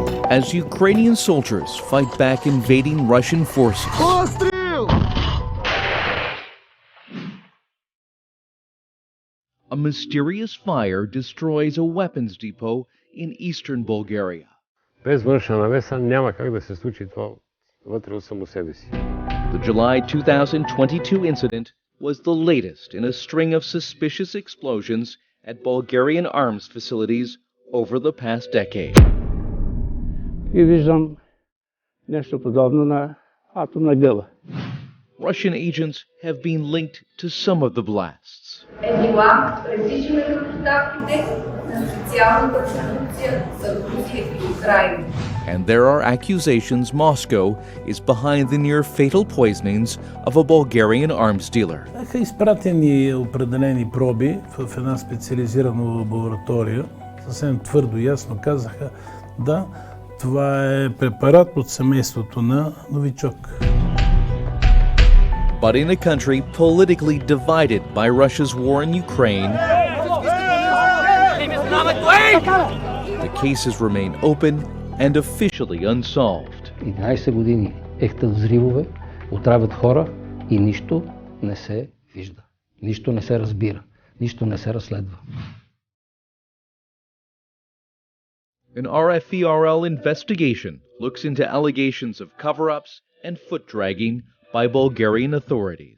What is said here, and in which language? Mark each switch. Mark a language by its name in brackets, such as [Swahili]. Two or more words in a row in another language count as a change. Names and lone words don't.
[English] as Ukrainian soldiers fight back invading Russian forces. A mysterious fire destroys a weapons depot in eastern Bulgaria. [Bulgarian] Без външна намеса няма как да се случи това вътре от само себе си. [English] The July 2022 incident was the latest in a string of suspicious explosions at Bulgarian arms facilities over the past decade. [Bulgarian] И виждам нещо подобно на атомна гъба. [English] Russian agents have been linked to some of the blasts. And there are accusations Moscow is behind the near-fatal poisonings of a Bulgarian arms dealer. [Bulgarian] Бяха изпратени определени проби в една специализирана лаборатория. Съвсем твърдо и ясно казаха, да, това е препарат от семейството на новичок. [English] But in a country politically divided by Russia's war in Ukraine, the cases remain open and officially unsolved. [Bulgarian] 11 години ехтат взривове, отравят хора и нищо не се вижда. Нищо не се разбира. Нищо не се разследва. [English] An RFERL investigation looks into allegations of cover-ups and foot-dragging by Bulgarian authorities.